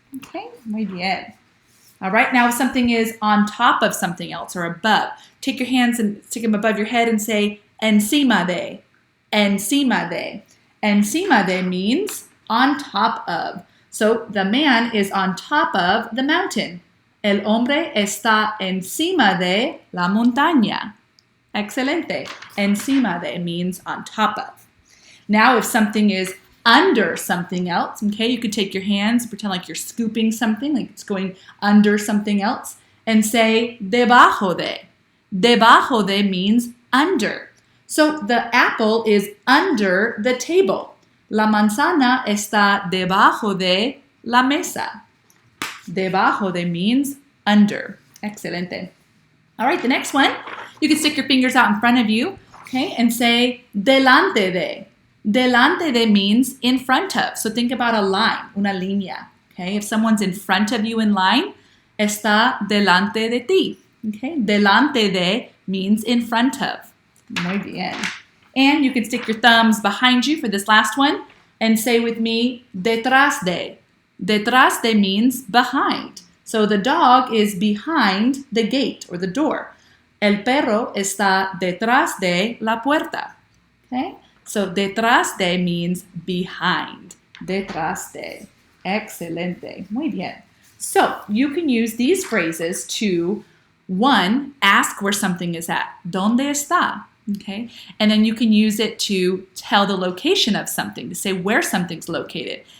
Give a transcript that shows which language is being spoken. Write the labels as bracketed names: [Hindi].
[English] Okay, [Spanish] muy bien. [English] All right, now if something is on top of something else or above, take your hands and stick them above your head and say encima de. Encima de. Encima de means on top of. So the man is on top of the mountain. [Spanish] El hombre está encima de la montaña. [English] Excelente. Encima de means on top of. Now, if something is under something else, okay, you could take your hands, pretend like you're scooping something, like it's going under something else, and say debajo de. Debajo de means under. So the apple is under the table. [Spanish] La manzana está debajo de la mesa. [English] Debajo de means under. Excelente. All right, the next one, you can stick your fingers out in front of you, okay, and say delante de. Delante de means in front of. So think about a line, una línea, okay? If someone's in front of you in line, [Spanish] está delante de ti, [English] okay? Delante de means in front of. [Spanish] Muy bien. [English] And you can stick your thumbs behind you for this last one and say with me, detrás de. Detrás de means behind. So the dog is behind the gate or the door. [Spanish] El perro está detrás de la puerta. [English] Okay? So detrás de means behind. Detrás de. [Spanish] Excelente. Muy bien. [English] So you can use these phrases to, one, ask where something is at. [Spanish] ¿Dónde está? [English] Okay? And then you can use it to tell the location of something, to say where something's located.